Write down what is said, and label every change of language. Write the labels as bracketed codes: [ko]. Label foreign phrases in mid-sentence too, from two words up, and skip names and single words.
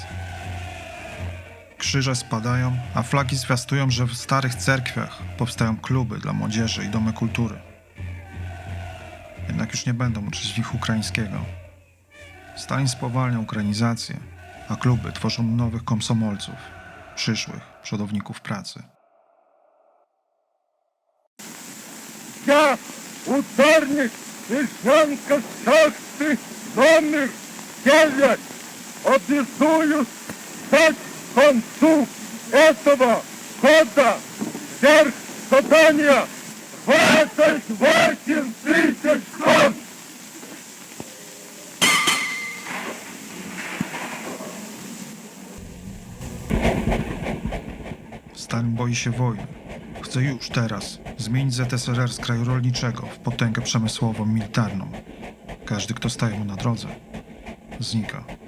[pl] Krzyże spadają, a flagi zwiastują, że w starych cerkwiach powstają kluby dla młodzieży i domy kultury. Jednak już nie będą uczyć ich ukraińskiego. Stalin spowalnia ukrainizację, a kluby tworzą nowych komsomolców, przyszłych przodowników pracy. [ru] Я, ударник Вишнянка шахты номер 9, обязуюсь дать к концу этого года сверх задания 28 тысяч тонн. [pl] Stalin boi się wojny. Chce już teraz zmienić ZSRR z kraju rolniczego w potęgę przemysłową, militarną. Każdy, kto staje mu na drodze, znika.